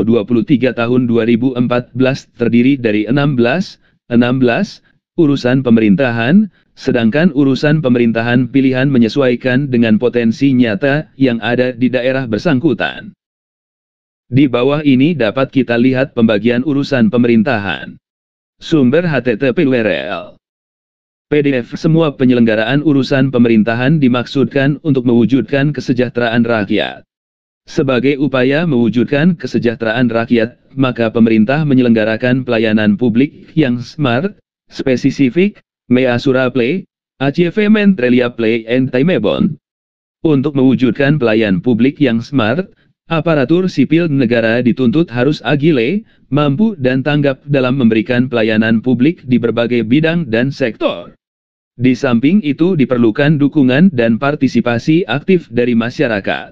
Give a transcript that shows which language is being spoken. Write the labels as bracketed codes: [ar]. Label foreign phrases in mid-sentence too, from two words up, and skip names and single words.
[id] 23 Tahun 2014 terdiri dari 16 urusan pemerintahan, sedangkan urusan pemerintahan pilihan menyesuaikan dengan potensi nyata yang ada di daerah bersangkutan. Di bawah ini dapat kita lihat pembagian urusan pemerintahan. Sumber http://www.pdf PDF. Semua penyelenggaraan urusan pemerintahan dimaksudkan untuk mewujudkan kesejahteraan rakyat. Sebagai upaya mewujudkan kesejahteraan rakyat, maka pemerintah menyelenggarakan pelayanan publik yang smart, spesifik, [en] measurable, achievement reliable and timeable. [id] Untuk mewujudkan pelayan publik yang smart, aparatur sipil negara dituntut harus agile, mampu dan tanggap dalam memberikan pelayanan publik di berbagai bidang dan sektor. Di samping itu diperlukan dukungan dan partisipasi aktif dari masyarakat.